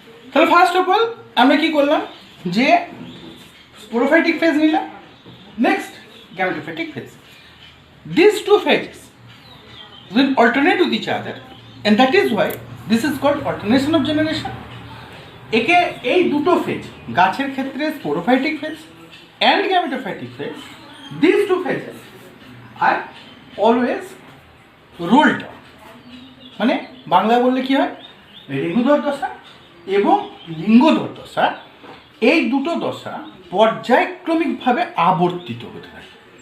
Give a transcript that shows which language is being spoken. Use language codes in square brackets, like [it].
[bn] তাহলে first of all আমরা কি করলাম, যে স্পোরোফাইটিক ফেজ নিলাম, next gametophytic phase. [en] These two phases will alternate with each other and that is why this is called alternation of generation. [bn] একে এই দুটো ফেজ গাছের ক্ষেত্রে sporophytic phase and gametophytic phase, [en] these two phases are always rolled down, [bn] মানে বাংলায় বললে কি হয়, রেণুধর দশা এবং লিঙ্গধর দশা, এই দুটো দশা পর্যায়ক্রমিকভাবে আবর্তিত হতে থাকে।